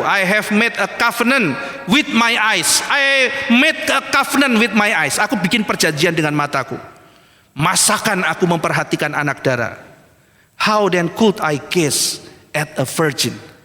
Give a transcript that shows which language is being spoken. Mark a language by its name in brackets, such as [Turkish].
[English] I have made a covenant with my eyes. I made a covenant with my eyes. [Indonesian] Aku bikin perjanjian dengan mataku. Masakan aku memperhatikan anak dara. [English] How then could I gaze at a virgin?